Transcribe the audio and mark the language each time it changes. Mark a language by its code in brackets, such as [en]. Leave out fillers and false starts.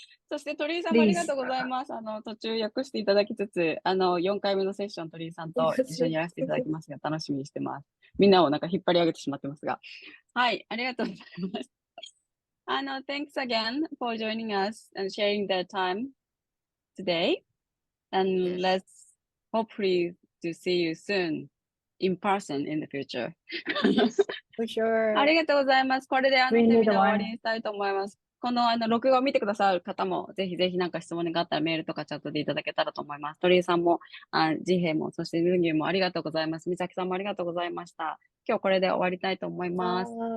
[ja] そして鳥居さんもありがとうございます。途中訳していただきつつ、4回目のセッション鳥居さんと一緒にやらせていただきますが、楽しみにしてます。みんなをなんか引っ張り上げてしまってますが。はい、ありがとうございます。 [en] Thanks again for joining us and sharing the time today. And let's hopefully to see you soon in person in the future. For sure. [ja] ありがとうございます。これでセミナー終わりにしたいと思います。この録画を見てくださる方も、ぜひぜひなんか質問があったらメールとかチャットでいただけたらと思います。鳥居さんも、ジヘも、そしてルンギュもありがとうございます。美咲さんもありがとうございました。今日これで終わりたいと思います。